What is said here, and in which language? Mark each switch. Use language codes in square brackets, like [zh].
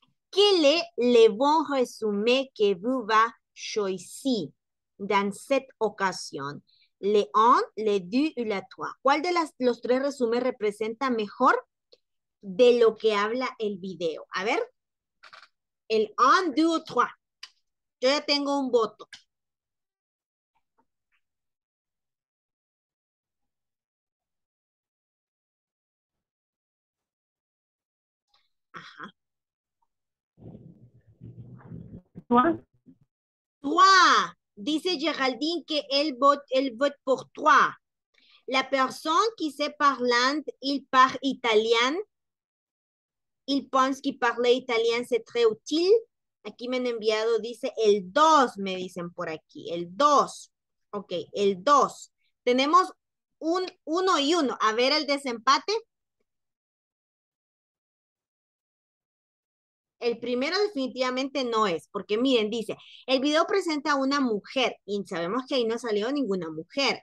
[fr] Quel est le bon résumé que vous va choisir dans cette occasion? le un, le deux y la trois. [es] ¿Cuál de los tres resúmenes representa mejor de lo que habla el video? A ver, el un, [fr] deux, trois. [es] Yo ya tengo un voto. Ajá. [fr] Toi, Trois. [es] Dice Géraldine que [fr] elle vote pour trois. La personne qui sait parler, il parle italien. Il pense que parler italien c'est très utile. [es] Aquí me han enviado, dice el 2, me dicen por aquí. El 2. Ok, el 2. Tenemos un 1 y 1. A ver el desempate. El primero definitivamente no es, porque miren, dice, el video presenta a una mujer y sabemos que ahí no salió ninguna mujer.